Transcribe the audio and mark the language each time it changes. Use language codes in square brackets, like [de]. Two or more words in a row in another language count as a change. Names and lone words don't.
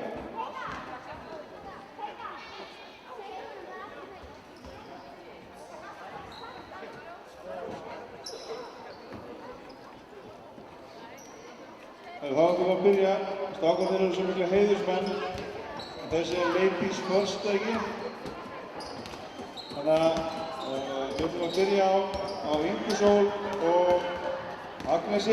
[is] Þá ætlum við að byrja. Strákarnir eru svo miklu heiðursmenn. Þessi er [en] ladies first, [is] ekki? Þannig að við ætlum að byrja á Ingu Sól og Agnesi.